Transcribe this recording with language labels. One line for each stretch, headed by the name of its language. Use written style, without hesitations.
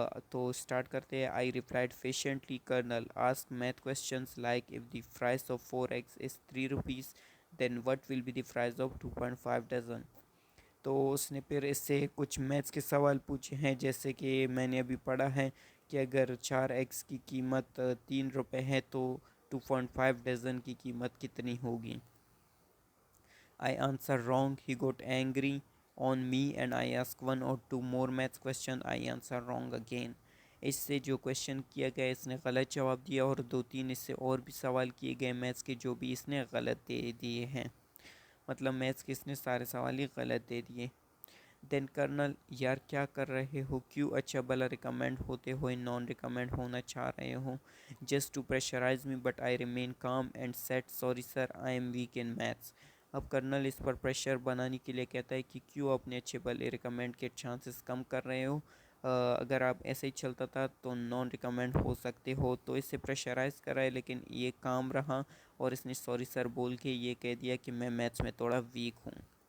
Urdu: تو سٹارٹ کرتے ہیں۔ آئی replied patiently colonel ask math questions like if the price of 4 eggs is 3 rupees then what will be the price of 2.5 dozen. تو اس نے پھر اس سے کچھ میتھس کے سوال پوچھے ہیں، جیسے کہ میں نے ابھی پڑھا ہے کہ اگر 4 ایگز کی قیمت 3 روپے ہے تو 2.5 ڈزن کی قیمت کتنی ہوگی۔ I answer wrong.
English: He got angry on me and I ask 1 or 2 more maths question. I answer wrong again.
Urdu: اس سے جو کویشچن کیا گیا اس نے غلط جواب دیا، اور 2-3 اس سے اور بھی سوال کیے گئے میتھس کے جو بھی اس نے غلط دے دیے ہیں، مطلب میتھس کے اس نے سارے سوال ہی غلط دے دیے۔ دین کرنل یار کیا کر رہے ہو، کیوں اچھا بلا ریکمینڈ ہوتے ہوئے نان ریکمینڈ ہونا چاہ رہے ہو؟ Just to pressurize me but I remain com and set sorry sir I am weak in maths. اب کرنل اس پر پریشر بنانے کے لیے کہتا ہے کہ کیوں اپنے اچھے بھلے ریکمینڈ کے چانسز کم کر رہے ہو، اگر آپ ایسے ہی چلتا تھا تو نان ریکمینڈ ہو سکتے ہو۔ تو اس سے پریشرائز کر رہا ہے، لیکن یہ کام رہا اور اس نے سوری سر بول کے یہ کہہ دیا کہ میں میتھس میں تھوڑا ویک ہوں۔